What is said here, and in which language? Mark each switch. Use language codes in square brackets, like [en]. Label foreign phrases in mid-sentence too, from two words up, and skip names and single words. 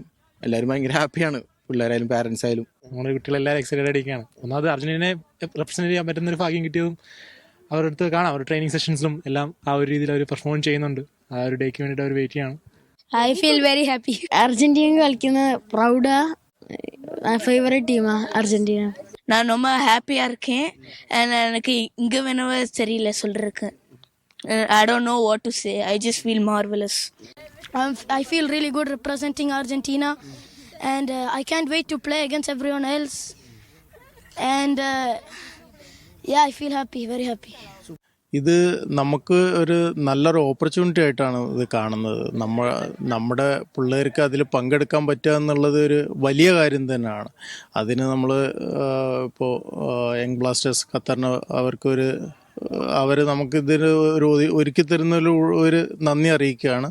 [ml] എല്ലാവരും ഭയങ്കര ഹാപ്പിയാണ്, പിള്ളേരായാലും പാരൻസ് ആയാലും. നമ്മുടെ കുട്ടികളെല്ലാവരും എക്സൈറ്റഡ് ആയിരിക്കുകയാണ്. ഒന്നാമത് അർജന്റീനയെ റെപ്രസെന്റ് ചെയ്യാൻ പറ്റുന്ന ഒരു ഭാഗ്യം കിട്ടിയതും അവരുടെ അടുത്ത് കാണാം. അവരുടെ [en] training sessions [ml] എല്ലാം ആ ഒരു രീതിയിൽ അവർ പെർഫോം ചെയ്യുന്നുണ്ട്. ആ ഒരു ഡേക്ക് വേണ്ടിയിട്ട് അവർ വെയിറ്റ് ചെയ്യാണ്. [en] I feel very happy. [ml] അർജന്റീന കളിക്കുന്ന പ്രൗഡാ. [en] favourite team [ta] அர்ஜென்டினா. நான் ரொம்ப ஹாப்பியா இருக்கேன். எனக்கு இங்க வேணவே தெரியல சொல்றதுக்கு. [en] I don't know what to say. I just feel marvelous. I feel really good representing Argentina and I can't wait to play against everyone else and yeah, I feel happy, very happy. [ml] ഇത് നമുക്ക് ഒരു നല്ലൊരു ഓപ്പർച്യൂണിറ്റി ആയിട്ടാണ് ഇത് കാണുന്നത്. നമ്മുടെ പിള്ളേർക്ക് അതിൽ പങ്കെടുക്കാൻ പറ്റുക എന്നുള്ളത് ഒരു വലിയ കാര്യം തന്നെയാണ്. അതിന് നമ്മൾ ഇപ്പോൾ യങ് ബ്ലാസ്റ്റേഴ്സ് ഖത്തറിന് അവർ നമുക്കിതിന് ഒരുക്കി തരുന്ന ഒരു നന്ദി അറിയിക്കുകയാണ്.